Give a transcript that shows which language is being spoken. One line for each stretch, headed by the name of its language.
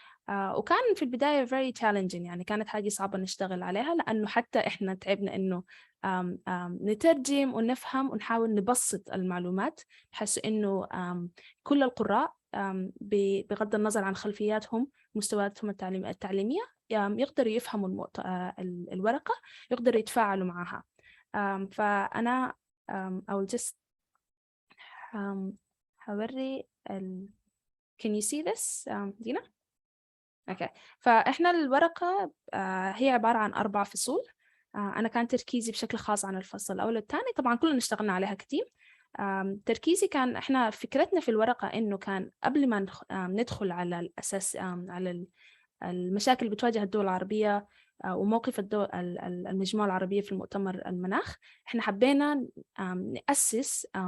Arabic: وكان في البداية
English: very challenging،
Arabic: يعني كانت حاجة صعبة نشتغل عليها، لأنه حتى إحنا تعبنا إنه نترجم ونفهم ونحاول نبسط المعلومات بحيث إنه كل القراء بغض النظر عن خلفياتهم مستوياتهم التعليمية يقدروا يفهموا الورقة، يقدروا يتفاعلوا معها. فأنا
English: I will just هوري Can you see this Dina? Okay.
Arabic: فإحنا الورقة هي عبارة عن 4 فصول. أنا كان تركيزي بشكل خاص عن الفصل الأول والثاني، طبعا كلنا اشتغلنا عليها كتير. تركيزي كان إحنا فكرتنا في الورقة إنه كان قبل ما ندخل على الأساس على المشاكل اللي بتواجه الدول العربية وموقف المجموعة العربية في المؤتمر المناخ، إحنا حبينا نأسس